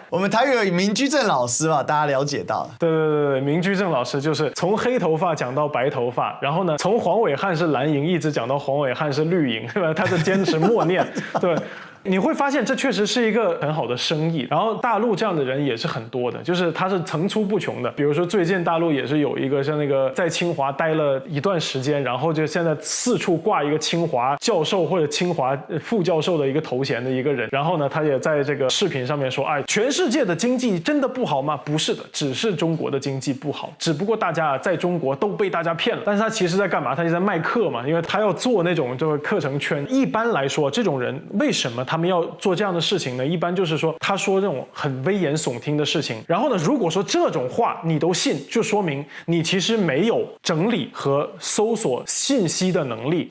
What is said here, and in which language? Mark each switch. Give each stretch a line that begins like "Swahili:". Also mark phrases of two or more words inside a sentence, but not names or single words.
Chinese: 我們台語有明居正老師嘛，大家了解到。對，明居正老師就是從黑頭髮講到白頭髮，然後呢，從黃偉漢是藍營一直講到黃偉漢是綠營，對吧？他是堅持默念，對。你會發現這確實是一個很好的生意。然後大陸這樣的人也是很多的，就是他是層出不窮的。比如說最近大陸也是有一個像那個在清華待了一段時間，然後就現在四處掛一個清華教授或者清华副教授的一個頭衔的一個人。然後呢，他也在這個視頻上面说，哎，全世界的經濟真的不好嗎？不是的，只是中國的經濟不好，只不過大家在中國都被大家騙了。但是他其實在幹嘛？他就在賣課嘛，因為他要做那種这個課程圈。一般來說，這種人為什麼他們要做這樣的事情呢？一般就是說，他說這種很危言聳聽的事情，然後呢，如果說這種話你都信，就說明你其實沒有整理和搜索信息的能力。